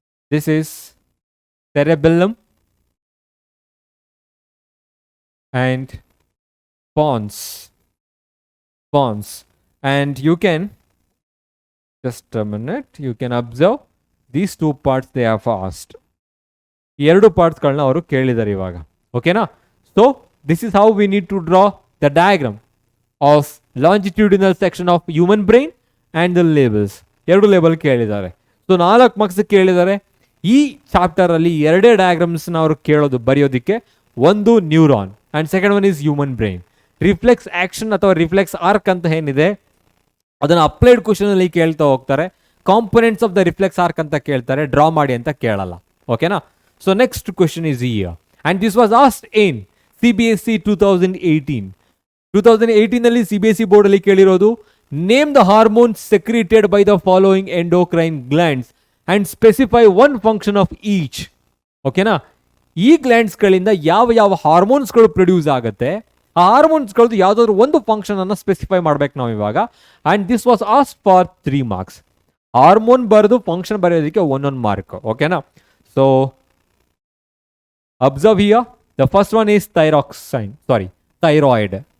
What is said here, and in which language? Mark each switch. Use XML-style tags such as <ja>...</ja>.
<en>This is cerebellum and pons. And you can just a minute, you can observe these 2 parts they have asked.</en> <kn>ಈ ಎರಡು ಪಾರ್ಟ್ಸ್ಗಳನ್ನ ಅವರು ಕೇಳಿದ್ದಾರೆ ಇವಾಗ. ಓಕೆನಾ?</kn> <en>So this is how we need to draw the diagram of longitudinal section of human brain and the labels. 2</en> <kn>label ಕೇಳಿದ್ದಾರೆ. So 4 marks ಕೇಳಿದ್ದಾರೆ. ಈ ಚಾಪ್ಟರಲ್ಲಿ 2 ಡಯಾಗ್ರಾಮ್ಸ್ನ ಅವರು ಕೇಳೋದು ಬರೆಯೋದಕ್ಕೆ. ಒಂದು neuron</kn> <en>And second one is human brain.</en> <kn>Reflex action ಅಥವಾ reflex arc ಅಂತ ಏನಿದೆ ಅದನ್ನು ಅಪ್ಲೈಡ್ ಕ್ವಶನಲ್ಲಿ ಕೇಳ್ತಾ ಹೋಗ್ತಾರೆ. Components of the reflex arc ಅಂತ ಕೇಳ್ತಾರೆ, ಡ್ರಾ ಮಾಡಿ ಅಂತ ಕೇಳಲ್ಲ. ಓಕೆನಾ?</kn> <en>So next question is here, and this was asked in CBSE 2018. 2018 ನಲ್ಲಿ CBSE board</en> <kn>ಅಲ್ಲಿ ಕೇಳಿರೋದು,</kn> <en>Name the hormones secreted by the following endocrine glands and specify one function of each. ಓಕೆನಾ?</en> <kn>ಈ ಗ್ಲ್ಯಾಂಡ್ಸ್ಗಳಿಂದ ಯಾವ ಹಾರ್ಮೋನ್ಸ್ಗಳು ಪ್ರೊಡ್ಯೂಸ್ ಆಗುತ್ತೆ, ಆ ಹಾರ್ಮೋನ್ಸ್ಗಳದ್ದು ಯಾವುದಾದ್ರು ಒಂದು ಫಂಕ್ಷನ್ ಅನ್ನು ಸ್ಪೆಸಿಫೈ ಮಾಡ್ಬೇಕು ನಾವು ಇವಾಗ.</kn> <en>And this was ask for 3 marks.</en> <kn>Hormone ಬರೆದು ಫಂಕ್ಷನ್ ಬರೆಯೋದಕ್ಕೆ 1 ಮಾರ್ಕ್. ಓಕೆನಾ?</kn> <en>So observe here, the first one is thyroid.</en>